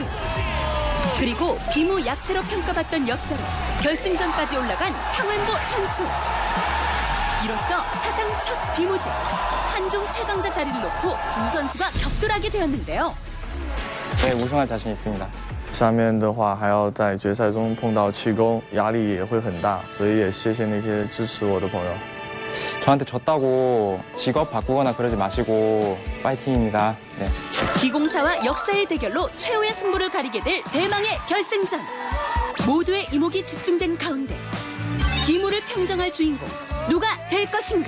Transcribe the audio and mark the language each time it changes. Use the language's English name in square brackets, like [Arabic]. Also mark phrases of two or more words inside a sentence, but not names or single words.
[Korean] 그리고 비무 약체로 평가받던 역사로 결승전까지 올라간 탕현보 선수. 이로써 사상 첫 비무제 한중 최강자 자리를 놓고 두 선수가 격돌하게 되었는데요. 네, 우승할 자신 있습니다. [Chinese] 下面的话还要在决赛中碰到气功，压力也会很大，所以也谢谢那些支持我的朋友。 [Korean] 저한테 졌다고 직업 바꾸거나 그러지 마시고 파이팅입니다. 네. 기공사와 역사의 대결로 최후의 승부를 가리게 될 대망의 결승전. 모두의 이목이 집중된 가운데 기무를 평정할 주인공 누가 될 것인가?